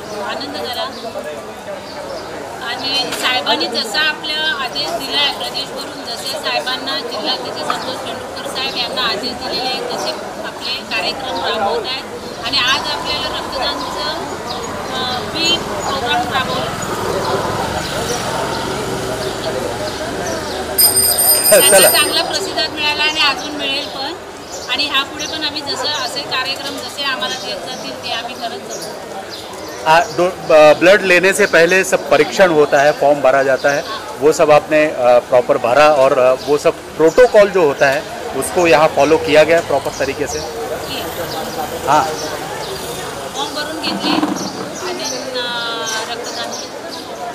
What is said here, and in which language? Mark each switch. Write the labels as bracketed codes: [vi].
[mr] आनंद झाला आणि साहेबांनी जसा आपल्या आदेश दिला आहे प्रदेशवरून जसे साहेबांना जिल्हाध्यक्ष संतोष पेंडुरकर साहेब यांना आदेश दिलेले आहेत तसे आपले कार्यक्रम राबवत आहेत आणि आज आपल्याला रक्तदानचं बी प्रोग्राम राबवलं. त्याचा चांगला प्रतिसाद मिळाला आणि अजून मिळेल. आणि ह्यापुढे पण आम्ही जसं असे कार्यक्रम जसे आम्हाला देत जातील ते आम्ही करत जाऊ। [hi] ब्लड लेने से पहले सब परीक्षण होता है, फॉर्म भरा जाता है, वो सब आपने प्रॉपर भरा और वो सब प्रोटोकॉल जो होता है उसको यहाँ फॉलो किया गया प्रॉपर तरीके से? हाँ, [mr] फॉर्म भरून घेतले आणि रक्तदान केलं।